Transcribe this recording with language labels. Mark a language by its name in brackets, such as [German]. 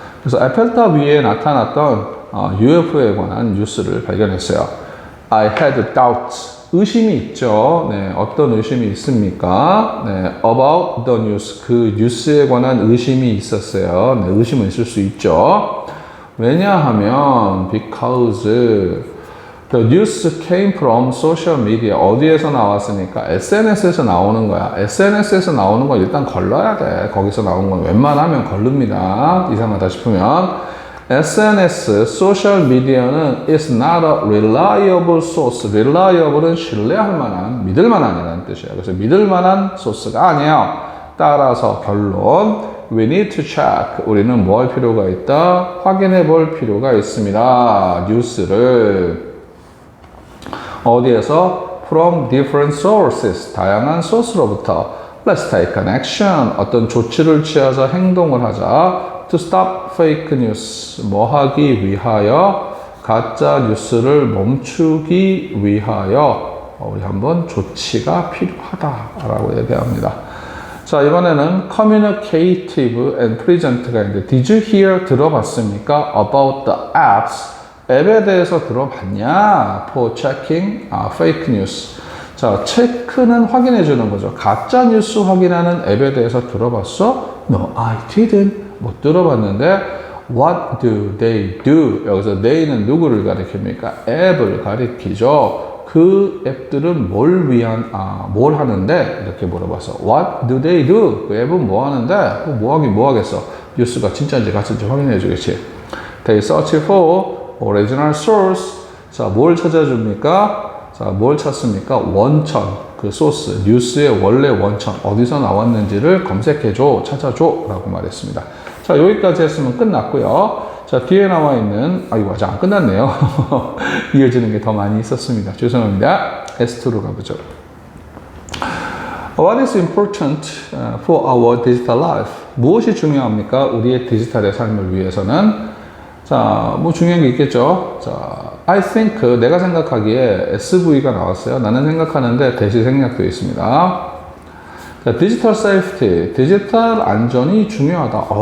[Korean] 그래서 에펠탑 위에 나타났던 UFO에 관한 뉴스를 발견했어요. [English] I had doubts. 의심이 있죠. [Korean] 네, 어떤 의심이 있습니까? [English] 네, about the news. [Korean] 그 뉴스에 관한 의심이 있었어요. 네, 의심은 있을 수 있죠. [English] 왜냐하면 because the news came from social media. [Korean] 어디에서 나왔으니까? SNS에서 나오는 거야. SNS에서 나오는 건 일단 걸러야 돼. 거기서 나온 건 웬만하면 걸릅니다. 이상하다 싶으면. [English] SNS, social media는 is not a reliable source. [Korean] reliable은 신뢰할 만한, 믿을 만한이라는 뜻이에요. 그래서 믿을 만한 소스가 아니에요. [English] 따라서 결론. We need to check. [Korean] 우리는 뭐 할 필요가 있다? 확인해 볼 필요가 있습니다. 뉴스를. 어디에서? [English] From different sources. 다양한 소스로부터. Let's take an action. [Korean] 어떤 조치를 취하자, 행동을 하자. [English] To stop fake news. 뭐 하기 위하여? [Korean] 가짜 뉴스를 멈추기 위하여. 우리 한번 조치가 필요하다라고 얘기합니다. [English] 자, 이번에는 communicative and present가 있는데 Did you hear? [Korean] 들어봤습니까? About the apps. 앱에 대해서 들어봤냐? [English] For checking fake news. [Korean] 자, 체크는 확인해 주는 거죠. 가짜 뉴스 확인하는 앱에 대해서 들어봤어? [English] No, I didn't. 못 들어봤는데 What do they do? [Korean] 여기서 they는 누구를 가리킵니까? 앱을 가리키죠. 그 앱들은 뭘 위한, 뭘 하는데? [English] 이렇게 물어봐서 What do they do? [Korean] 그 앱은 뭐 하는데? 뭐 하긴 뭐 하겠어? 뉴스가 진짜인지 가짜인지 확인해 주겠지. [English] They search for original source. [Korean] 자, 뭘 찾아줍니까? 자, 뭘 찾습니까? 원천, 그 소스, 뉴스의 원래 원천, 어디서 나왔는지를 검색해줘, 찾아줘 라고 말했습니다. 자, 여기까지 했으면 끝났고요. 자, 뒤에 나와 있는, 이거 아직 안 끝났네요. 이어지는 게 더 많이 있었습니다. 죄송합니다. S2로 가보죠. [English] What is important for our digital life? [Korean] 무엇이 중요합니까? 우리의 디지털의 삶을 위해서는? 자, 뭐 중요한 게 있겠죠. 자, I think, 내가 생각하기에 SV가 나왔어요. 나는 생각하는데 대시 생략되어 있습니다. 자, 디지털 세이프티, 디지털 안전이 중요하다.